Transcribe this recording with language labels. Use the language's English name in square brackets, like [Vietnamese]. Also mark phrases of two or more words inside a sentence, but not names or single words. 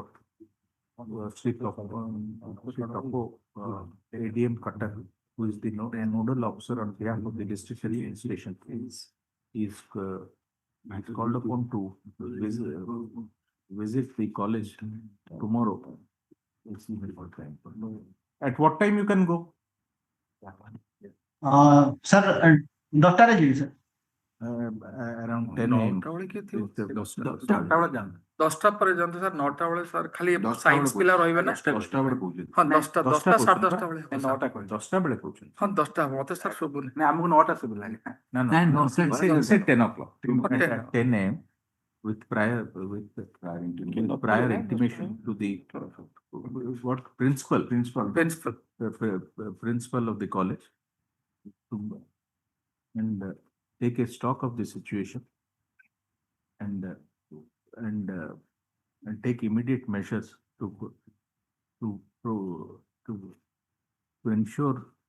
[English] State of ADM Cutter, who is the nodal officer on behalf of the district administration, is called upon to visit the college tomorrow. At what time you can go? Sir, Dr. Ajit, sir. Around 10 a.m. [Odia] 10ଟା ପରେ ଯାଆନ୍ତୁ ସାର୍ 9ଟା ବେଳେ ସାର୍ ଖାଲି 10ଟା ସାଇନ୍ସ ବେଳେ ପିଲା ରହିବେ ନା 10ଟା ବେଳେ କହୁଛନ୍ତି। ହଁ 10ଟା 10ଟା 10:30 ବେଳେ 10ଟା ବେଳେ କହୁଛନ୍ତି। ହଁ 10ଟା ମତେ ସାର୍ ଶୁଭୁନି ନା ଆମକୁ 9ଟା ଶୁଭିଲା। [English] No, say 10 o'clock. Okay. At 10 a.m. with prior intimation to the what principal of the college and take a stock of the situation and take immediate measures to ensure